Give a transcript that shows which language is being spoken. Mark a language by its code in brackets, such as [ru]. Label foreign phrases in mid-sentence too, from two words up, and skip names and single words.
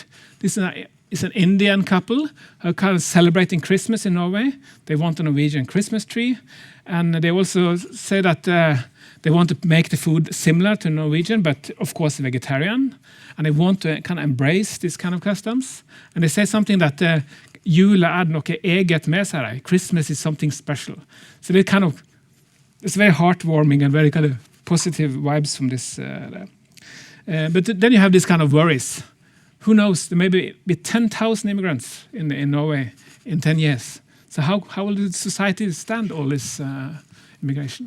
[en] This is an Indian couple who are kind of celebrating Christmas in Norway. They want a Norwegian Christmas tree, and they also say that they want to make the food similar to Norwegian, but of course vegetarian. And they want to kind of embrace this kind of customs. And they say something that [no] jula noe eget med seg. [en] Christmas is something special. So they kind of, it's very heartwarming and very kind of positive vibes from this. But then you have these kind of worries. Who knows? There may be 10,000 immigrants in Norway in 10 years. So how will the society stand all this immigration?